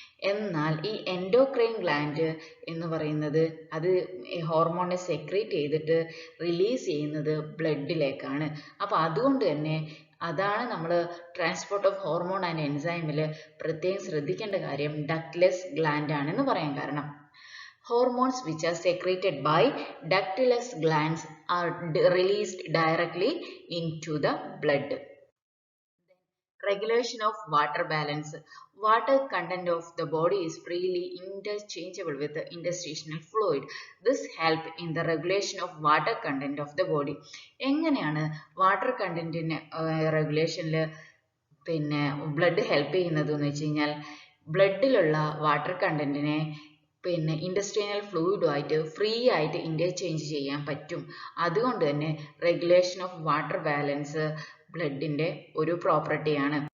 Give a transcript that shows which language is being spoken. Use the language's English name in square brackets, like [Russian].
[Malayalam] എന്നാൽ ഈ endocrine gland എന്ന് പറയുന്നത് അത് ഹോർമോണിനെ സെക്രേറ്റ് ചെയ്തിട്ട് റിലീസ് ചെയ്യുന്നത് ബ്ലഡിലേക്കാണ്. അപ്പോൾ അതുകൊണ്ട് തന്നെ അതാണ് നമ്മൾ ട്രാൻസ്പോർട്ട് ഓഫ് ഹോർമോൺ ആൻഡ് എൻസൈമിൽ പ്രത്യേകം ശ്രദ്ധിക്കേണ്ട കാര്യം ഡക്ട്ലെസ് ഗ്ലാൻഡ് ആണെന്ന് പറയാൻ കാരണം. [English] Hormones which are secreted by ductless glands are released directly into the blood. Regulation of water balance. Water content of the body is freely interchangeable with the interstitial fluid. This helps in the regulation of water content of the body. [Malayalam] എങ്ങനെയാണ് water കണ്ടന്റിന് റെഗുലേഷനിൽ പിന്നെ blood help ചെയ്യുന്നത് എന്ന് വെച്ച് കഴിഞ്ഞാൽ, ബ്ലഡിലുള്ള water കണ്ടന്റിനെ പിന്നെ industrial ഫ്ലൂയിഡുമായിട്ട് free ആയിട്ട് interchange ചെയ്യാൻ പറ്റും. അതുകൊണ്ട് തന്നെ റെഗുലേഷൻ ഓഫ് വാട്ടർ ബാലൻസ് ബ്ലഡിൻ്റെ ഒരു പ്രോപ്പർട്ടിയാണ്.